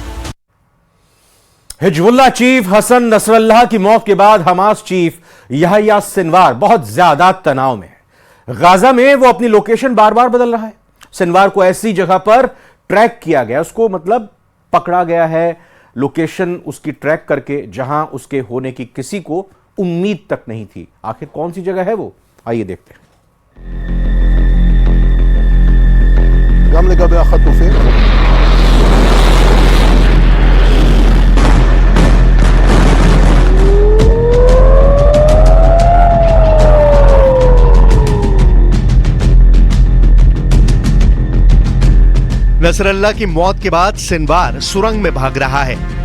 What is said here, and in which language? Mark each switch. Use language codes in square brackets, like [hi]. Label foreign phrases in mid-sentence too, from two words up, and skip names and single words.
[hi] हिजबुल्लाह चीफ हसन नसरल्लाह की मौत के बाद हमास चीफ यहया सिनवार बहुत ज्यादा तनाव में है। गाजा में वो अपनी लोकेशन बार बार बदल रहा है। सिनवार को ऐसी जगह पर ट्रैक किया गया, उसको मतलब पकड़ा गया है, लोकेशन उसकी ट्रैक करके जहां उसके होने की किसी को उम्मीद तक नहीं थी। आखिर कौन सी जगह है वो, आइए देखते हैं। [he] גם לגבי החטופים [hi] नसरल्लाह की मौत के बाद सिनवार सुरंग में भाग रहा है।